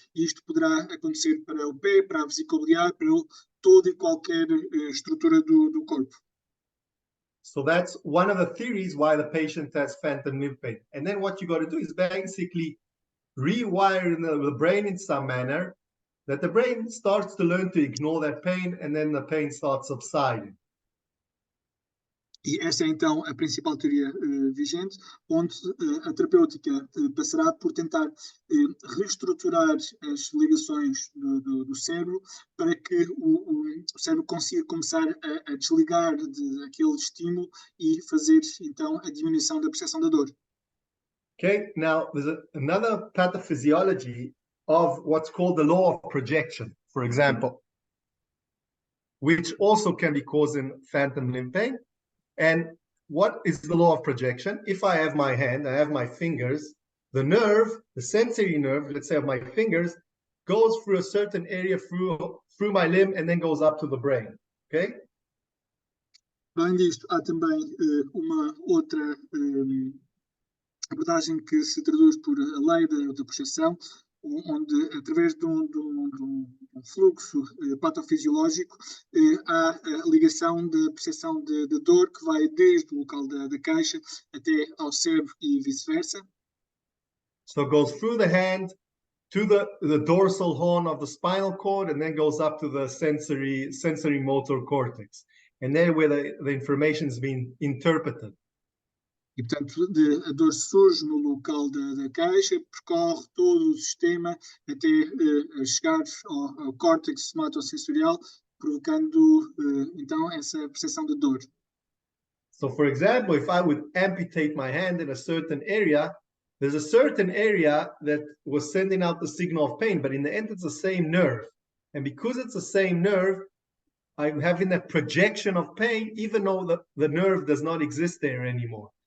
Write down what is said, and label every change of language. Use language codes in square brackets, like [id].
[pt] E isto poderá acontecer para o pé, para a vesícula biliar, para toda e qualquer estrutura do corpo. [en] So that's one of the theories why the patient has phantom limb pain. And then what you got to do is basically rewire the brain in some manner that the brain starts to learn to ignore that pain, and then the pain starts subsiding. [pt] E esta é então a principal teoria vigente, onde a terapêutica passará por tentar reestruturar as ligações do cérebro para que o cérebro consiga começar a desligar daquele estímulo e fazer então a diminuição da percepção da dor. [en] Okay, now there's another pathophysiology of what's called the law of projection, for example, which also can be causing phantom limb pain. And what is the law of projection? If I have my hand, I have my fingers, the nerve, the sensory nerve, let's say of my fingers, goes through a certain area through my limb and then goes up to the brain, okay? [pt] Além disto, há também uma outra abordagem que se traduz por a lei da percepção, onde, através de um fluxo patofisiológico, há a ligação da percepção de dor que vai desde o local da queixa até ao cérebro e vice-versa. [en] So it goes through the hand to the dorsal horn of the spinal cord and then goes up to the sensory motor cortex. And there where the information is being interpreted. [pt] E, portanto, a dor surge no local da queixa, percorre todo o sistema até chegar ao córtex somatosensorial, provocando, então, essa percepção de dor. [en] So, for example, if I would amputate my hand in a certain area, there's a certain area that was sending out the signal of pain, but in the end, it's the same nerve. And because it's the same nerve, I'm having that projection of pain, even though the nerve does not exist there anymore.